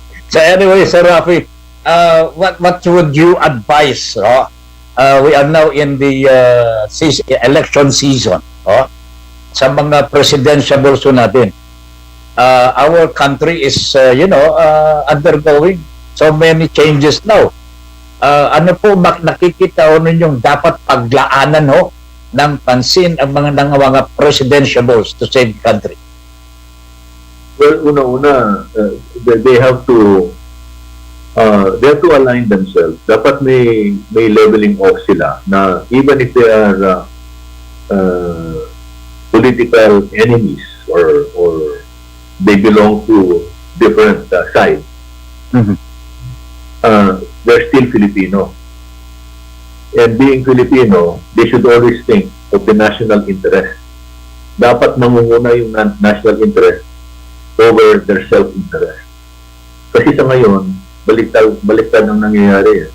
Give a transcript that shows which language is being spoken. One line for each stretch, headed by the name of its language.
English: So anyway, Sir Rafi, what would you advise? We are now in the election season. Sa mga presidential also natin. Our country is, undergoing so many changes now.
Filipino: Ano po nakikita ho ninyong dapat paglaanan ng pansin ang mga presidentiables to save the country?
English: Well,
Filipino: una-una,
English: they have to align themselves.
Filipino: Dapat may leveling off sila na
English: even if they are political enemies or they belong to different sides, they're still Filipino. And being Filipino, they should always think of the national interest.
Filipino: Dapat mangunguna yung national interest
English: over their self-interest.
Filipino: Kasi sa ngayon, baliktad ang nangyayari.